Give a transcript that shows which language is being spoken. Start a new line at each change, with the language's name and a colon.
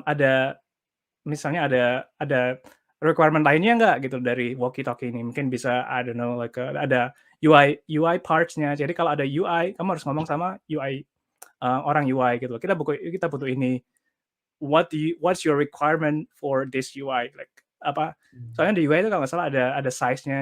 Indonesian: ada misalnya ada requirement lainnya nggak gitu dari walkie-talkie ini? Mungkin bisa I don't know like ada UI parts-nya. Jadi kalau ada UI, kamu harus ngomong sama UI orang UI gitu. Kita butuh ini.
English: What's your requirement for this UI?
Indonesian: Like apa? Soalnya di UI itu kalau nggak salah ada size-nya.